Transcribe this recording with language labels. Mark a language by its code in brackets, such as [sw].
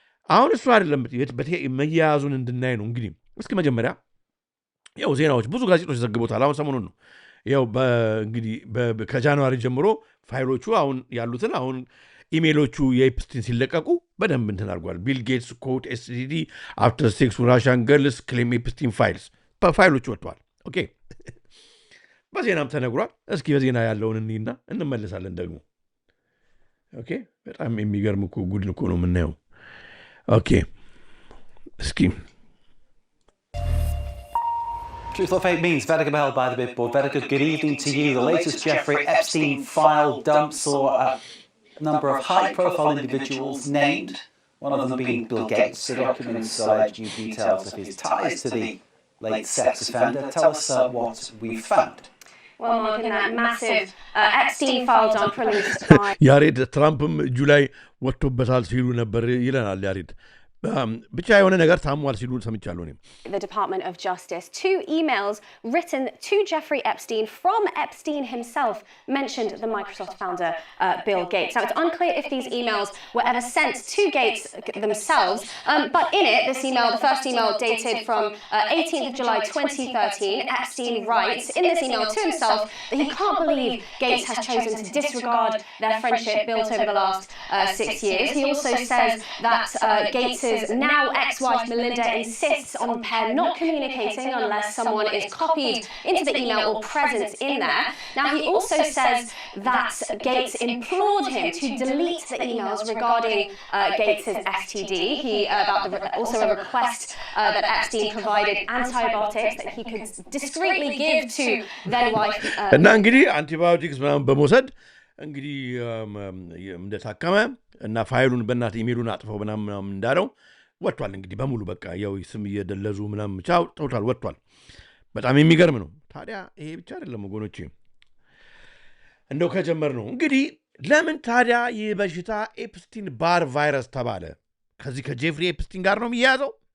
[am] አሁን እሱ አይደለም መያያዙን እንድናይ ነው እንግዲህ እስኪ መጀመሪያ ያው ዜናዎች ብዙ ጋዜጦች ዘግቦታል አሁን ሰሞኑን ነው ያው እንግዲህ ከጃንዋሪ ጀምሮ ፋይሎቹ አሁን ያሉትን አሁን ኢሜሎቹ የኤፕስቲን ሲለቀቁ በደንብ እንትን አድርጓል ቢል ጌትስ [en] ኮት ኤስቲዲ አፍተር ሴክስ ራሽን ገርልስ [am] ክሌም ኤፕስቲን ፋይሎቹ ወጥተዋል ኦኬ በዜናም ተነግሯል እስኪ በዜና ያለውን እንይና እንመለሳለን ደግሞ ኦኬ በጣም የሚገርም እኮ ጉድ እኮ ነው የምናየው ኦኬ እስኪ [en] Truth or Fake means Vedeka beheld by the Bidboard. Vedeka, good evening to you. The latest Jeffrey Epstein file dump saw a number of high-profile individuals named, one of them being Bill Gates. The documents allege new details of his ties to the late sex offender. Tell us what we found. Well, Mark, in that massive Epstein file dump released by... [am] ያሬድ ትራምፕም ጁላይ ወጥቶበታል ሲሉ ነበር ይለናል ያሬድ ብቻ የሆነ ነገር ታሟል ሲሉ ሰምቻለሁ እኔም [en] The Department of Justice. 2 emails written to Jeffrey Epstein from Epstein himself mentioned the Microsoft founder Bill Gates. Now, it's unclear if these emails were ever sent to Gates themselves, but in it, this email, the first email dated from 18th of July 2013, Epstein writes in this email to himself that he can't believe Gates has chosen to disregard their friendship built over the last 6 years. He also says that Gates's now ex-wife Melinda insists on the pair not communicating unless someone is copied into the email or present in there. Now, he also says that Gates implored him to delete the emails regarding Gates's STD. Also a request that Epstein provided antibiotics that he could discreetly give to then wife. [am] እና እንግዲህ አንቲባዮቲክስ በመውሰድ እንግዲህ እንደታከመ እና ፋይሉን በእናት ኢሜሉን አጥፈው ምናምን እንዳለው ወጥቷል እንግዲህ በሙሉ በቃ ያው ስም እየደለዙ ምናምን ቻው ቶታል ወጥቷል በጣም የሚገርም ነው ታዲያ ይሄ ብቻ አይደለም ወገኖቼ እንደው ከጀመር ነው እንግዲህ ለምን ታዲያ ይህ በሽታ ኤፕስቲን ባር ቫይረስ ተባለ ከዚህ ከጄፍሪ ኤፕስቲን ጋር ነው የሚያያዘው